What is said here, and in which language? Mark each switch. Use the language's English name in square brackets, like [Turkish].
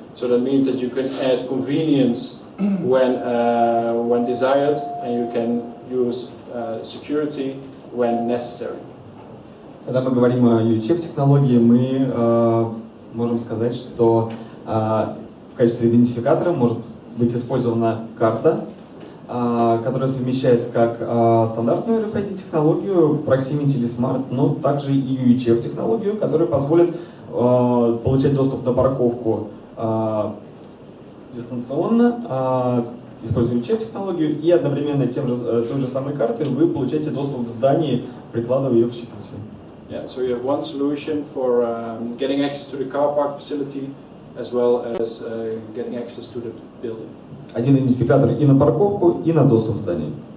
[English] So that means that you can add convenience when desired, and you can use security when necessary. [Russian] Когда мы говорим о UHF технологии, мы можем сказать, что в качестве идентификатора может быть использована карта, которая совмещает как стандартную RFID технологию, proximity или smart, но также и UHF технологию, которая позволит получать доступ на парковку дистанционно, используя UHF технологию, и одновременно той же самой картой вы получаете доступ в здании, прикладывая ее к считывателю. [English] Yeah, so you have one solution for getting access to the car park facility, as well as getting access to the building. [Russian] Один идентификатор и на парковку, и на доступ в здание.